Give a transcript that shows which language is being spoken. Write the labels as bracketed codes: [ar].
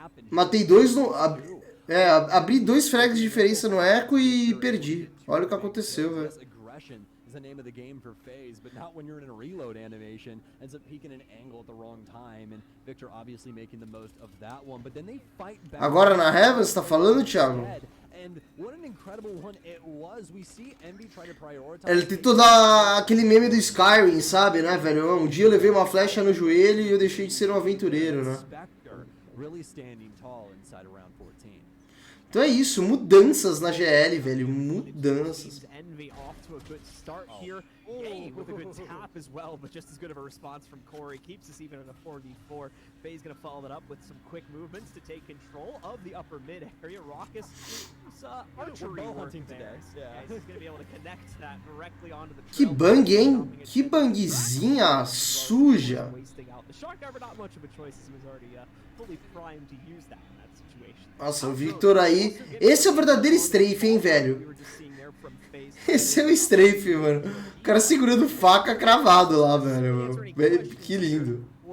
[pt] Matei 2 no... abri 2 frags de diferença no eco e perdi. Olha o que aconteceu, velho. [en] The name of the game for FaZe, but not when you're in a reload animation. Ends up peeking an angle at the wrong time, and Victor obviously making the most of that one. But then they fight back. [pt] Agora na Heaven, você tá falando, Thiago? [en] And what an incredible one it was. We see Envy try to prioritize. [pt] Ele tentou dar aquele meme do Skyrim, sabe, né, velho? Um dia eu levei uma flecha no joelho e eu deixei de ser um aventureiro, né? [en] Really standing tall inside around 14. [pt] Então é isso, mudanças na GL, velho, mudanças. [en] To a good start here. Yay, with a good tap as well, but just as good of a response from Corey. Keeps us even in a 4v4. FaZe gonna follow that up with some quick movements to take control of the upper mid area. Raucus archery hunting today. Yeah, he's gonna be able to connect that directly onto the [pt] Que bang, hein? Que bangzinha suja. [en] The Shark Diver not much of a choice as he was already fully primed to use that in that situation. [pt] Nossa, o Victor aí... Esse é o verdadeiro strafe, hein, velho? Esse é o strafe, mano. O cara segurando faca cravado lá, velho. Que lindo.